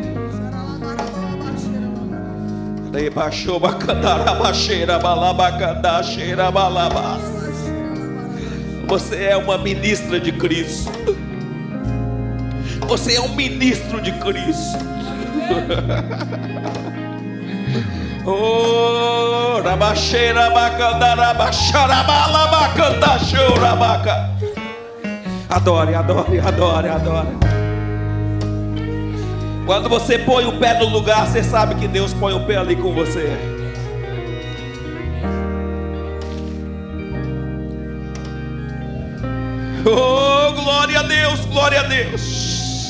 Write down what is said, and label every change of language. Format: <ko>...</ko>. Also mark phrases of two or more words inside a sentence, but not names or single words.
<pt>Você é uma ministra de Cristo. Você é um ministro de Cristo. Oh, rabacheira bacandara bachara balabacanda chorabaca. Adore, adore, adore, adore. Quando você põe o pé no lugar, você sabe que Deus põe o pé ali com você. Oh, glória a Deus, glória a Deus.</pt>